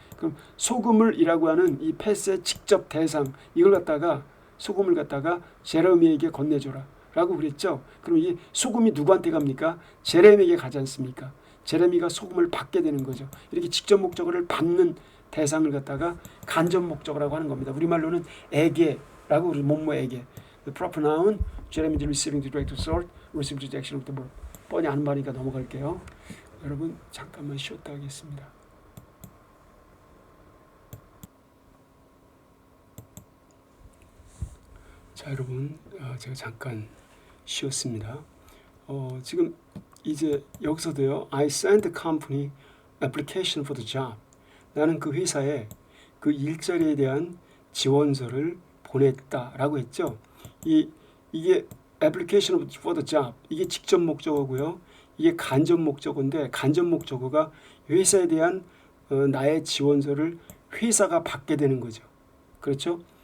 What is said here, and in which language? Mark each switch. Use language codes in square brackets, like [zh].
[ko] 그럼 소금을이라고 하는 이 패스의 직접 대상, 이걸 갖다가 소금을 갖다가 제레미에게 건네줘라 라고 그랬죠. 그럼 이 소금이 누구한테 갑니까? 제레미에게 가지 않습니까? 제레미가 소금을 받게 되는 거죠. 이렇게 직접 목적어를 받는 대상을 갖다가 간접 목적어라고 하는 겁니다. 우리말로는 에게라고, 우리 뭐뭐에게. [en] The proper noun, Jeremy receiving the direct result, receiving the action of the verb. [ko] 뻔히 아는 말이니까 넘어갈게요. 여러분 잠깐만 쉬었다 하겠습니다. 자, 여러분 제가 잠깐 쉬었습니다. 지금 이제 여기서도요. [en] I sent the company application for the job. [ko] 나는 그 회사에 그 일자리에 대한 지원서를 보냈다라고 했죠. 이게 [en] application for the job, [ko] 이게 직접 목적어고요. 이게 간접 목적어인데, 간접 목적어가 회사에 대한 나의 지원서를 회사가 받게 되는 거죠. 그렇죠?